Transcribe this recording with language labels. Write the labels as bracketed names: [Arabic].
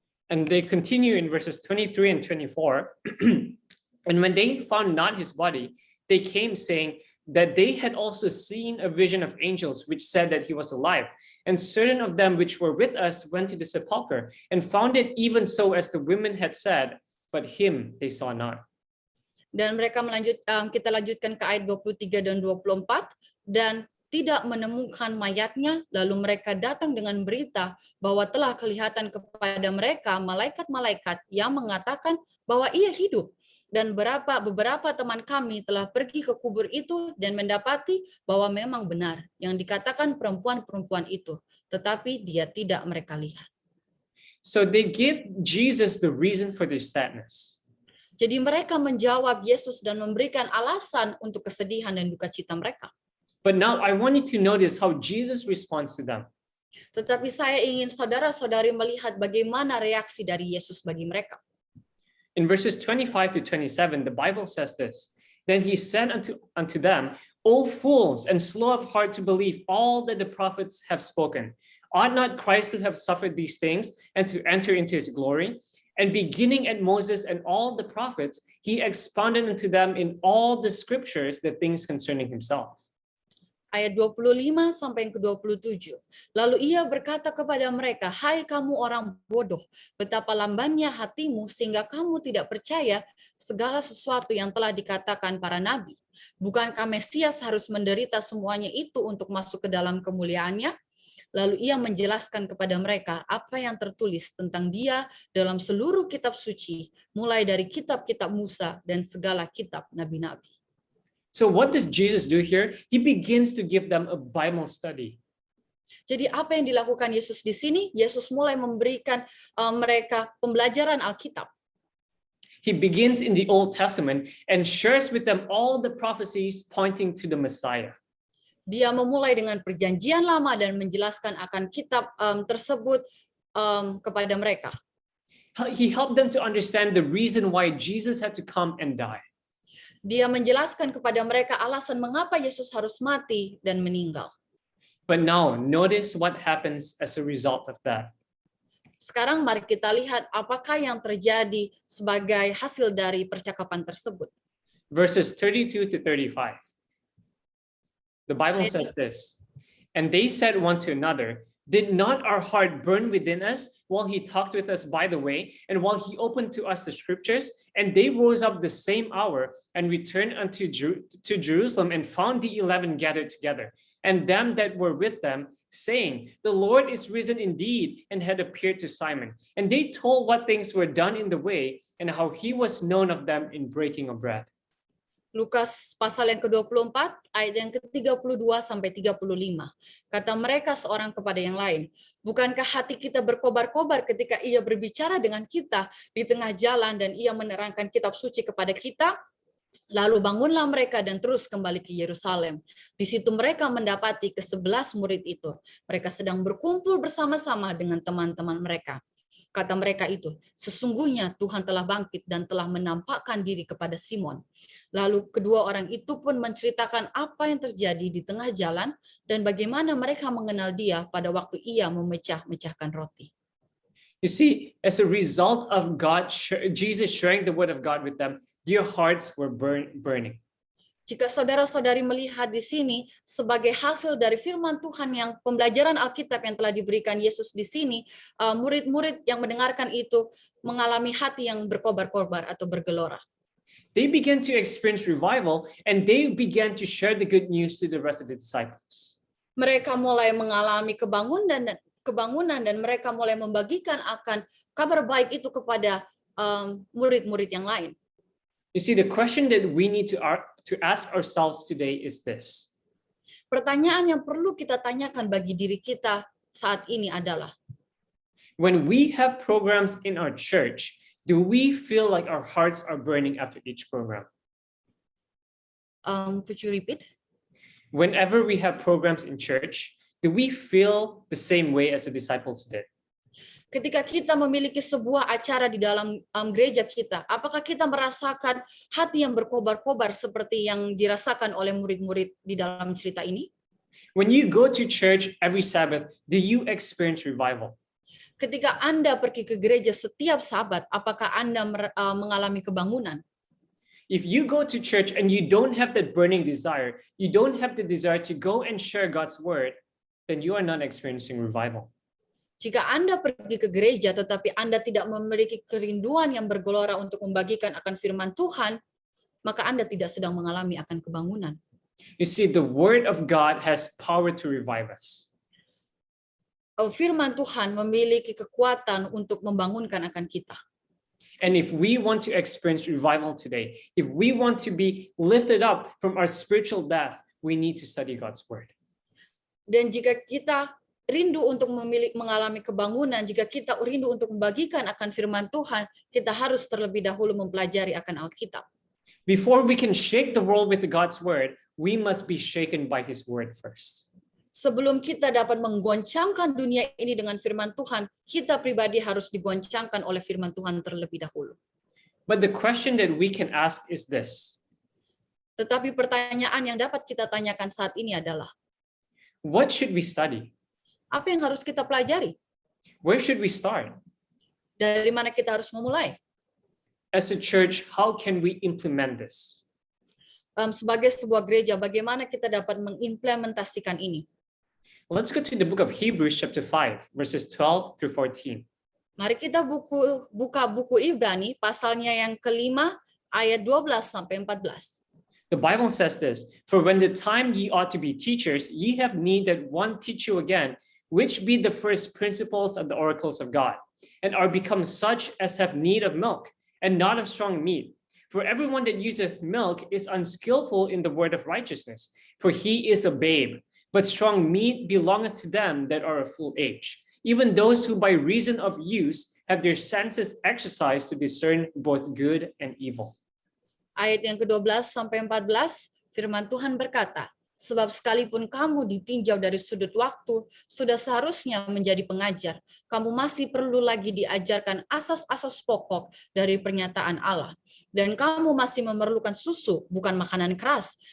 [English] And they continue in verses 23 and 24. And when they found not his body, they came saying that they had also seen a vision of angels which said that he was alive. And certain of them which were with us went to the sepulchre and found it even so as the women had said, but him they saw not. [Indonesian] Dan mereka kita lanjutkan ke ayat 23 dan 24, dan tidak menemukan mayatnya, lalu mereka datang dengan berita bahwa telah kelihatan kepada mereka malaikat-malaikat yang mengatakan bahwa ia hidup. Dan beberapa teman kami telah pergi ke kubur itu dan mendapati bahwa memang benar yang dikatakan perempuan-perempuan itu, tetapi dia tidak mereka lihat. [English] So they give Jesus the reason for their sadness. [Indonesian] Jadi mereka menjawab Yesus dan memberikan alasan untuk kesedihan dan duka cita mereka. [English] But now I want you to notice how Jesus responds to them. [Indonesian] Tetapi saya ingin saudara-saudari melihat bagaimana reaksi dari Yesus bagi mereka. [English] In verses 25 to 27, the Bible says this, Then he said unto them, O fools, and slow of heart to believe all that the prophets have spoken. Ought not Christ to have suffered these things and to enter into his glory? And beginning at Moses and all the prophets, he expounded unto them in all the scriptures the things concerning himself. [Indonesian] Ayat 25 sampai yang ke-27. Lalu ia berkata kepada mereka, hai kamu orang bodoh, betapa lambannya hatimu sehingga kamu tidak percaya segala sesuatu yang telah dikatakan para nabi. Bukankah Mesias harus menderita semuanya itu untuk masuk ke dalam kemuliaannya? Lalu ia menjelaskan kepada mereka apa yang tertulis tentang dia dalam seluruh kitab suci, mulai dari kitab-kitab Musa dan segala kitab nabi-nabi. [English] So what does Jesus do here? He begins to give them a Bible study. [Indonesian] Jadi apa yang dilakukan Yesus di sini? Yesus mulai memberikan mereka pembelajaran Alkitab. [English] He begins in the Old Testament and shares with them all the prophecies pointing to the Messiah. [Indonesian] Dia memulai dengan perjanjian lama dan menjelaskan akan kitab tersebut kepada mereka. [English] He helped them to understand the reason why Jesus had to come and die. [Indonesian] Dia menjelaskan kepada mereka alasan mengapa Yesus harus mati dan meninggal. [English] But now, notice what happens as a result of that. [Indonesian] Sekarang mari kita lihat apakah yang terjadi sebagai hasil dari percakapan tersebut. [English] Verses 32 to 35. The Bible says this, and they said one to another, did not our heart burn within us while he talked with us by the way, and while he opened to us the scriptures? And they rose up the same hour and returned unto Jerusalem and found the 11 gathered together, and them that were with them, saying, the Lord is risen indeed, and had appeared to Simon. And they told what things were done in the way, and how he was known of them in breaking of bread. [Indonesian] Lukas pasal yang ke-24 ayat yang ke-32 sampai 35. Kata mereka seorang kepada yang lain, bukankah hati kita berkobar-kobar ketika ia berbicara dengan kita di tengah jalan dan ia menerangkan kitab suci kepada kita? Lalu bangunlah mereka dan terus kembali ke Yerusalem. Di situ mereka mendapati ke-11 murid itu. Mereka sedang berkumpul bersama-sama dengan teman-teman mereka. Kata mereka itu, sesungguhnya Tuhan telah bangkit dan telah menampakkan diri kepada Simon. Lalu kedua orang itu pun menceritakan apa yang terjadi di tengah jalan dan bagaimana mereka mengenal dia pada waktu ia memecah-mecahkan roti. [English] You see, as a result of Jesus sharing the word of God with them, their hearts were burning. [Indonesian] Jika saudara-saudari melihat di sini sebagai hasil dari firman Tuhan yang pembelajaran Alkitab yang telah diberikan Yesus di sini, murid-murid yang mendengarkan itu mengalami hati yang berkobar-kobar atau bergelora. [English] They began to experience revival and they began to share the good news to the rest of the disciples. [Indonesian] Mereka mulai mengalami kebangunan dan mereka mulai membagikan akan kabar baik itu kepada murid-murid yang lain. [English] You see, the question that we need to ask ourselves today is this. [Indonesian] Pertanyaan yang perlu kita tanyakan bagi diri kita saat ini adalah, [English] when we have programs in our church, do we feel like our hearts are burning after each program? Could you repeat? Whenever we have programs in church, do we feel the same way as the disciples did? [Indonesian] Ketika kita memiliki sebuah acara di dalam gereja kita, apakah kita merasakan hati yang berkobar-kobar seperti yang dirasakan oleh murid-murid di dalam cerita ini? [English] When you go to church every Sabbath, do you experience revival? [Indonesian] Ketika Anda pergi ke gereja setiap Sabat, apakah Anda mengalami kebangunan? [English] If you go to church and you don't have that burning desire, you don't have the desire to go and share God's word, then you are not experiencing revival. [Indonesian] Jika Anda pergi ke gereja tetapi Anda tidak memiliki kerinduan yang bergelora untuk membagikan akan firman Tuhan, maka Anda tidak sedang mengalami akan kebangunan. [English] You see, the word of God has power to revive us. [Indonesian] Firman Tuhan memiliki kekuatan untuk membangunkan akan kita. [English] And if we want to experience revival today, if we want to be lifted up from our spiritual death, we need to study God's word. [Indonesian] Dan jika kita rindu untuk mengalami kebangunan, jika kita rindu untuk membagikan akan firman Tuhan, kita harus terlebih dahulu mempelajari akan Alkitab. [English] Before we can shake the world with God's word, we must be shaken by his word first. [Indonesian] Sebelum kita dapat menggoncangkan dunia ini dengan firman Tuhan, kita pribadi harus digoncangkan oleh firman Tuhan terlebih dahulu. [English] But the question that we can ask is this. [Indonesian] Tetapi pertanyaan yang dapat kita tanyakan saat ini adalah, [English] what should we study? [Indonesian] apa yang harus kita pelajari? [English] Where should we start? [Indonesian] Dari mana kita harus memulai? [English] As a church, how can we implement this? [Indonesian] Sebagai sebuah gereja, bagaimana kita dapat mengimplementasikan ini? [English] Let's go to the book of Hebrews chapter 5, verses 12 through 14. [Indonesian] Mari kita buka buku Ibrani, pasalnya yang kelima, ayat 12 sampai 14. [English] The Bible says this, for when the time ye ought to be teachers, ye have need that one teach you again, which be the first principles of the oracles of God, and are become such as have need of milk, and not of strong meat. For everyone that useth milk is unskillful in the word of righteousness, for he is a babe. But strong meat belongeth to them that are of full age, even those who by reason of use have their senses exercised to discern both good and evil. [Indonesian] Ayat yang ke-12 sampai 14, firman Tuhan berkata, Sebab sekalipun kamu ditinjau dari sudut waktu, sudah seharusnya menjadi pengajar. Kamu masih perlu lagi diajarkan asas-asas pokok dari pernyataan Allah. Dan kamu masih memerlukan susu, bukan makanan keras.